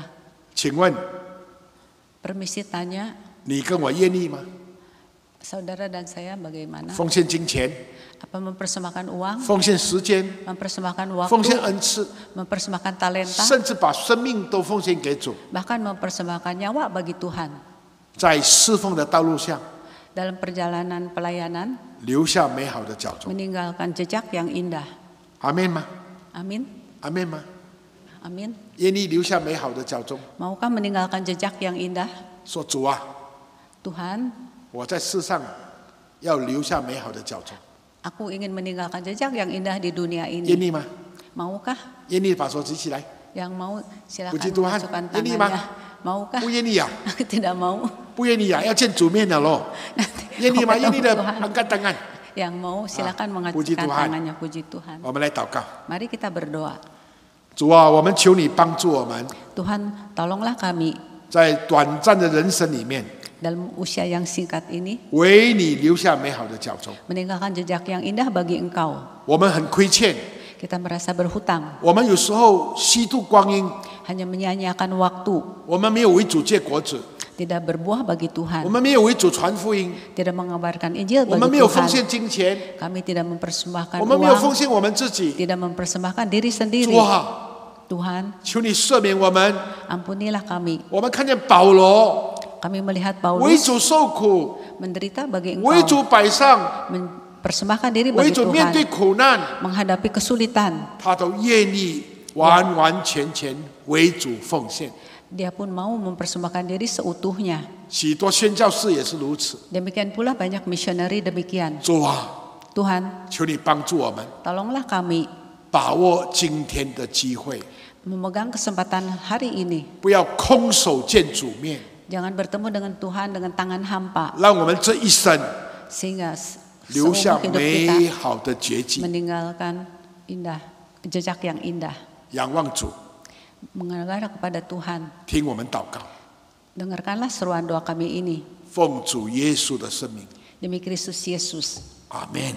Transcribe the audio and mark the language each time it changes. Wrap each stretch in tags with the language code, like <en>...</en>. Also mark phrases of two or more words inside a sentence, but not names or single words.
<zh>请问</zh> <id>Permisi tanya,</id> <zh>你跟我愿意吗？</zh> <id>saudara dan saya bagaimana?</id> <zh>奉献金钱，</zh> <id>Apa mempersembahkan uang,</id> <zh>奉献时间，</zh> <id>mempersembahkan</id> <zh>奉献</zh> <id>waktu,</id> <zh>恩赐，</zh> <id>mempersembahkan talenta,</id> <zh>甚至把生命都奉献给主，</zh> <id>bahkan mempersembahkan nyawa bagi Tuhan.</id> <zh>在侍奉的道路上</zh> <id>Dalam perjalanan pelayanan,</id> <zh>留下美好的脚踪。</zh> <id>meninggalkan jejak yang indah.</id> <zh>阿门吗？</zh> <id>Amin,</id> <zh>阿门吗？</zh> <id>amin.</id> <zh>愿意留下美好的脚踪，</zh> <id>Maukah meninggalkan jejak yang indah?</id> <zh>说主啊，</zh> <id>Tuhan,</id> <zh>我在世上要留下美好的脚踪，</zh> <id>aku ingin meninggalkan jejak yang indah di dunia</id> <zh>愿</zh> <id>ini.</id> <zh>意吗？</zh> <id>Maukah?</id> <zh>愿意把手举起来，</zh> <id>Yang mau silakan Puji Tuhan. masukkan Ini, tangannya. Maukah?</id> <zh>不愿意啊？ Tidak mau. 不愿意啊？要见主面了咯？愿意吗？</zh> <id>Mau</id> <zh>愿意的</zh> <id>ketemu Tuhan. angkat tangan， Yang mau silakan Puji mengacungkan Tuhan. tangannya. Puji Tuhan.</id> <zh>我们来祷告。</zh> <id>Mari kita berdoa.</id> <zh>主啊，我们求你帮助我们，</zh> <id>Tuhan, tolonglah kami</id> <zh>在短暂的人生里面，</zh> <id>dalam usia yang singkat ini</id> <zh>为你留下美好的脚踪。</zh> <id>meninggalkan jejak yang indah bagi Engkau.</id> <zh>我们很亏欠，</zh> <id>Kita merasa berhutang,</id> <zh>我们有时候虚度光阴，</zh> <id>hanya menyia-nyiakan waktu,</id> <zh>我们没有为主结果子，</zh> <id>tidak berbuah bagi</id> <zh>我</zh> <id>Tuhan,</id> <zh>们没有为主传福音，</zh> <id>tidak mengabarkan Injil</id> <zh>我们</zh> <id>bagi</id> <zh>没有奉</zh> <id>Tuhan.</id> <zh>献金钱，</zh> <id>Kami tidak mempersembahkan</id> <zh>我们没有奉</zh> <id>uang,</id> <zh>献我们自己。</zh> <id>tidak mempersembahkan diri</id> <zh>主</zh> <id>sendiri.</id> <zh>啊，</zh> <id>Tuhan,</id> <zh>求你赦免我们。</zh> <id>ampunilah kami.</id> <zh>我们看见保罗</zh> <id>Kami melihat</id> <zh>为</zh> <id>Paulus</id> <zh>主受苦，</zh> <id>menderita bagi</id> <zh>为</zh> <id>Engkau,</id> <zh>主摆上，</zh> <id>mempersembahkan diri</id> <zh>为</zh> <id>bagi</id> <zh>主面对</zh> <id>Tuhan,</id> <zh>苦难，</zh> <id>menghadapi kesulitan.</id> <zh>他都愿意完完全全为主奉献。</zh> <id>Dia pun mau mempersembahkan diri seutuhnya.</id> <zh>许多宣教士也是如此。</zh> <id>Demikian pula banyak misioneri demikian.</id> <zh>主啊，</zh> <id>Tuhan,</id> <zh>求你帮助我们，</zh> <id>tolonglah kami</id> <zh>把握今天的机会，</zh> <id>memegang kesempatan hari ini.</id> <zh>不要空手见主面，</zh> <id>Jangan bertemu dengan Tuhan dengan tangan hampa,</id> <zh>让我们这一生</zh> <id>sehingga</id> <zh>留下</zh> <id>seumur hidup</id> <zh>美</zh> <id>kita</id> <zh>好的结晶。</zh> <id>meninggalkan jejak yang indah.</id> <zh>仰望主，</zh> <id>Mengarah kepada Tuhan.</id> <zh>听我们祷告，</zh> <id>Dengarkanlah seruan doa kami ini.</id> <zh>奉主耶稣的圣名，</zh> <id>Demi Kristus Yesus.</id> <zh>阿门。</zh>